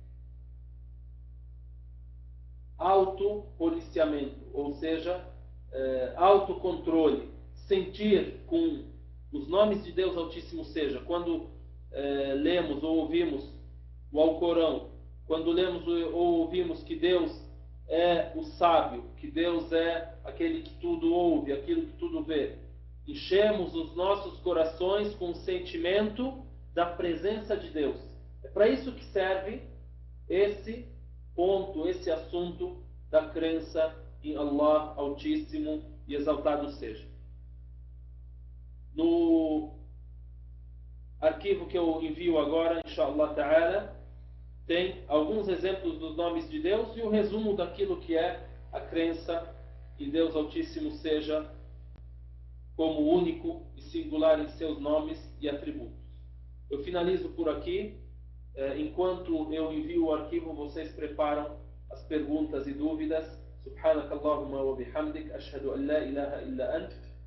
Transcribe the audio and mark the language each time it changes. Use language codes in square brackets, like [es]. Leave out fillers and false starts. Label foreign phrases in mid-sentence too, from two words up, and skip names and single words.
[pt] autopoliciamento, ou seja, autocontrole, sentir com os nomes de Deus Altíssimo seja, quando lemos ou ouvimos o Alcorão, quando lemos ou ouvimos que Deus é o sábio, que Deus é aquele que tudo ouve, aquilo que tudo vê, enchemos os nossos corações com o sentimento da presença de Deus. É para isso que serve esse ponto, esse assunto da crença em Allah Altíssimo e exaltado seja. No arquivo que eu envio agora, [ar] إن شاء الله تعالى, [pt] tem alguns exemplos dos nomes de Deus e o resumo daquilo que é a crença em Deus Altíssimo seja como único e singular em seus nomes e atributos. Eu finalizo por aqui. Enquanto eu envio o arquivo, vocês preparam as perguntas e dúvidas. [ar] سبحانك اللهم وبحمدك، أشهد أن لا إله إلا أنت.